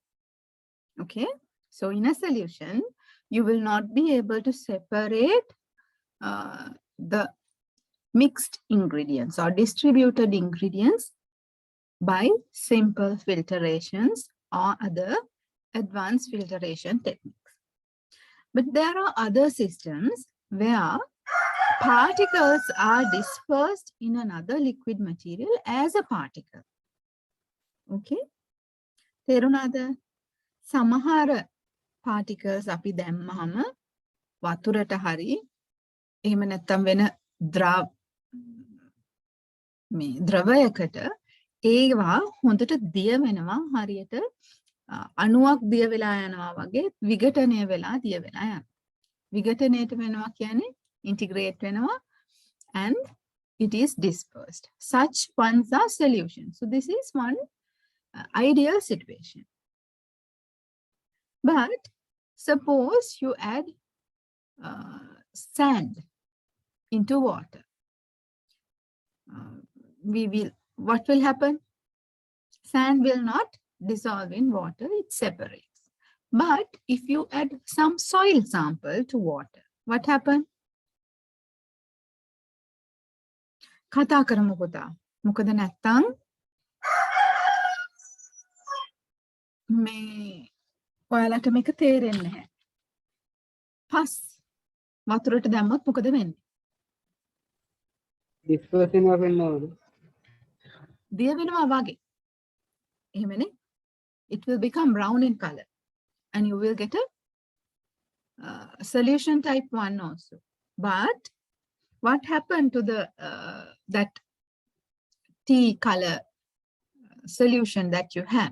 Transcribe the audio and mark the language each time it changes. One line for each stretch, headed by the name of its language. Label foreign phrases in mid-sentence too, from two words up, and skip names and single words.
English: Okay, so in a solution, you will not be able to separate the mixed ingredients or distributed ingredients by simple filtrations or other advanced filtration techniques. But there are other systems where particles are dispersed in another liquid material as a particle.
Sinhala: Okay? තේරුණාද? සමහර particles අපි දැම්මහම වතුරට හරි එහෙම නැත්නම් වෙන ද්‍රවයකට ඒවා හොඳට දිය වෙනවා හරියට අණුවක් දිය වෙලා යනවා වගේ විඝටනය වෙලා දිය වෙලා යනවා. විඝටනයට වෙනවා කියන්නේ integrate වෙනවා
English: and it is dispersed. Such ones are solutions. So this is one ideal situation. But suppose you add sand into water. What will happen? Sand will not dissolve in water, it separates. But if you add some soil sample to water, what happens?
Sinhala: කතා කරමු පුතා. මොකද නැත්තම් ඔයාලට මේක තේරෙන්නේ නැහැ. පස් වතුරට දැම්මොත් මොකද වෙන්නේ? dispersion වෙනවද? දිය වෙනවා වගේ. එහෙමනේ.
English: It will become brown in color and you will get a solution type 1 also. But what happened to the that tea color solution that you have?